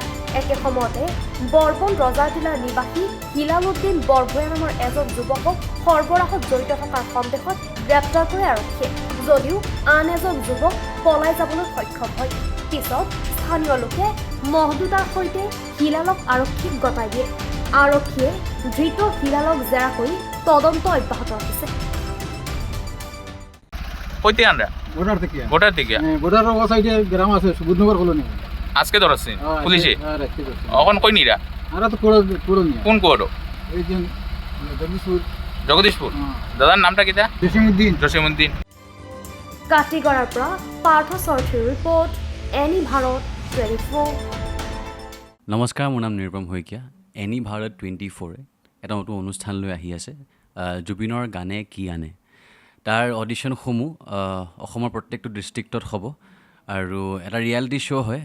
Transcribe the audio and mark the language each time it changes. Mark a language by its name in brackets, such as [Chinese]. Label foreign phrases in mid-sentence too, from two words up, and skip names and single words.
[Assamese] একে সময়তে বৰবন ৰজাৰটিলাৰ নিবাসী হিলালুদ্দিন বৰভূঞা নামৰ এজন যুৱকক সৰবৰাহত জড়িত থকাৰ সন্দেহত গ্ৰেপ্তাৰ কৰে আৰক্ষীয়ে, যদিও আন এজন যুৱক পলাই যাবলৈ সক্ষম হয়। পিছত স্থানীয় লোকে মহ দুটাৰ সৈতে হিলালক আৰক্ষীক গতাই দিয়ে। আৰক্ষীয়ে ধৃত হিলালক জেৰা কৰি তদন্ত অব্যাহত ৰাখিছে। [Bangla] বর্ডারের ও সাইডে গ্রাম আছে সুবুধনগর কলোনি আজকে ধরছে পুলিশে এখন কই নিরা আর তো পুরো নিয়ে কোন কোড এই যে জগদীশপুর দাদার নামটা কিটা জসিমউদ্দিন [Assamese] কাটিগড়াৰ পৰা পাৰ্থ চৌধুৰীৰ ৰিপৰ্ট এনি ভাৰত 24। নমস্কাৰ, মোৰ নাম নিৰুপম শইকীয়া। এনি ভাৰত 24 এটা নতুন অনুষ্ঠান লৈ আহি আছে, জুবিনৰ গানে কি আনে। তাৰ অডিশ্যনসমূহ অসমৰ প্ৰত্যেকটো ডিষ্ট্ৰিক্টত হ'ব আৰু এটা [English] reality show' [Assamese] হয়।